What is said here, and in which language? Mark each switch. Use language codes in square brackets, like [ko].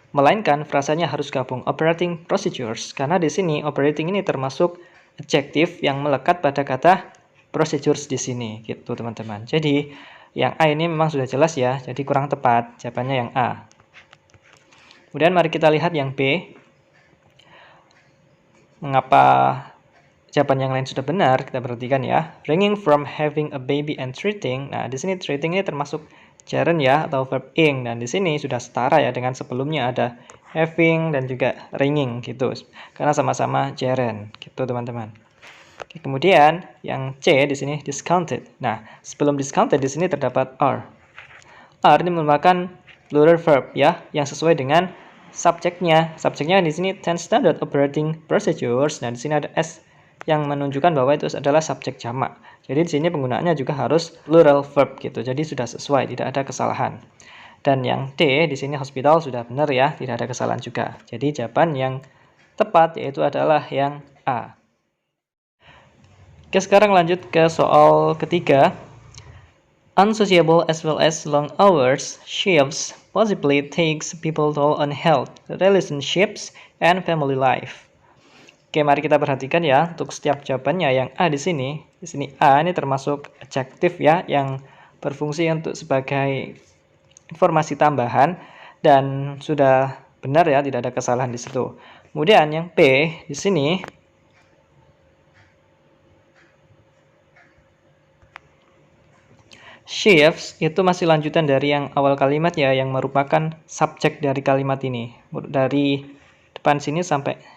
[id] Melainkan frasanya harus gabung operating procedures. Karena di sini operating ini termasuk adjektif yang melekat pada kata procedures di sini. Gitu teman-teman. Jadi, yang A ini memang sudah jelas ya, jadi kurang tepat. Jawabannya yang A. Kemudian mari kita lihat yang B. Mengapa jawaban yang lain sudah benar? Kita perhatikan ya. [en] Ranging from having a baby and treating. [id] Nah, di sini treating ini termasuk gerund ya, atau verb ing. Dan di sini sudah setara ya dengan sebelumnya ada having dan juga ringing gitu. Karena sama-sama gerund gitu teman-teman. Oke, kemudian yang C di sini discounted. Nah, sebelum discounted di sini terdapat are. Are ini merupakan plural verb ya, yang sesuai dengan subjeknya. Subjeknya di sini 10 standard operating procedures. Nah, di sini ada S yang menunjukkan bahwa itu adalah subjek jamak. Jadi di sini penggunaannya juga harus plural verb gitu. Jadi sudah sesuai, tidak ada kesalahan. Dan yang D di sini hospital sudah benar ya, tidak ada kesalahan juga. Jadi jawaban yang tepat yaitu adalah yang A. Oke, sekarang lanjut ke soal ketiga. [en] Unsociable as well as long hours shifts possibly takes people toll on health, relationships, and family life. [id] Oke, mari kita perhatikan ya untuk setiap jawabannya. Yang A di sini A ini termasuk adjektif ya, yang berfungsi untuk sebagai informasi tambahan dan sudah benar ya, tidak ada kesalahan di situ. Kemudian yang B di sini shifts itu masih lanjutan dari yang awal kalimat ya, yang merupakan subjek dari kalimat ini. Dari depan sini sampai